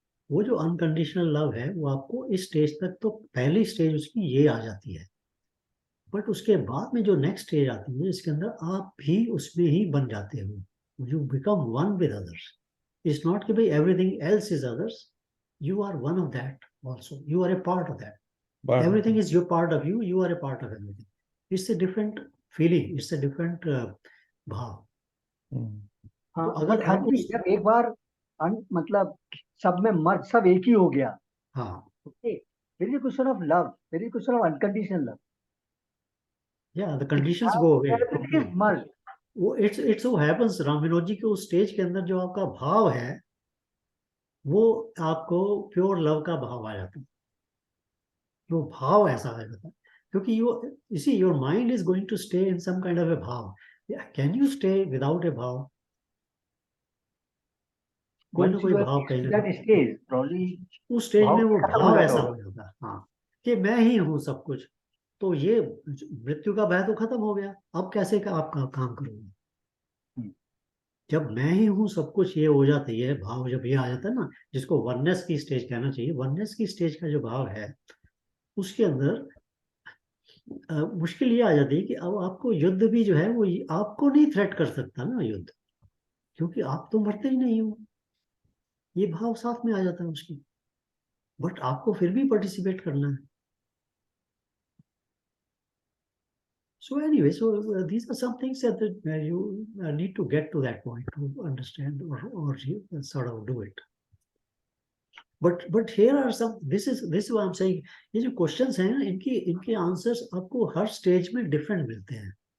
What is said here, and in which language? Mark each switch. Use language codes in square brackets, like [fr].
[hi] वो जो unconditional love है वो आपको इस स्टेज तक, तो पहली स्टेज उसकी ये आ जाती है, बट उसके बाद में जो नेक्स्ट स्टेज आती है इसके अंदर आप भी उसमें ही बन जाते हो, [en] You become one with others. It's not [hi] कि भाई [en] Everything else is others, you are one of that also, you are a part of that, everything is your part of you, you are a part of everything. It's a different feeling, it's a different भाव। [hi] हाँ, तो अगर हाँ जी, जब एक बार मतलब सब में मर्ज सब एक ही हो गया, हाँ, [en] Okay, फिर ये question of love, फिर ये question of unconditional love, yeah, the conditions go away। Everything is merge. [hi] वो [en] it's so happens [hi] Ram Vinod ji के उस स्टेज के अंदर जो आपका भाव है वो आपको प्योर लव का भाव आ जाता है, वो भाव ऐसा आ जाता है, क्योंकि [en] you see your mind is going to stay in some kind of a [hi] भाव। [en] Can you stay without a भाव? [hi] कोई ना कोई भाव कहीं ना कहीं उस स्टेज में वो भाव ऐसा हो जाता है, हाँ, कि मैं ही हूँ सब कुछ। तो ये मृत्यु का भय तो खत्म हो गया, अब कैसे का आप काम करोगे? जब मैं ही हूँ सब कुछ ये हो जाती है भाव, जब ये आ जाता है ना, जिसको वननेस की स्टेज कहना चाहिए, वननेस की स्टेज का जो भाव है उसके अंदर मुश्किल ये आ जाती है कि अब आपको युद्ध भी जो है वो आपको नहीं थ्रेट कर सकता ना युद्ध, क्योंकि आप तो मरते ही नहीं हो, ये भाव साथ में आ जाता है उसकी, बट आपको फिर भी पार्टिसिपेट करना है। [en] So anyway, these are some things that you need to get to that point to understand or sort of do it. But here are some, this is what I'm saying, [hi] ये जो questions हैं ना, इनके answers आपको हर stage में different मिलते हैं।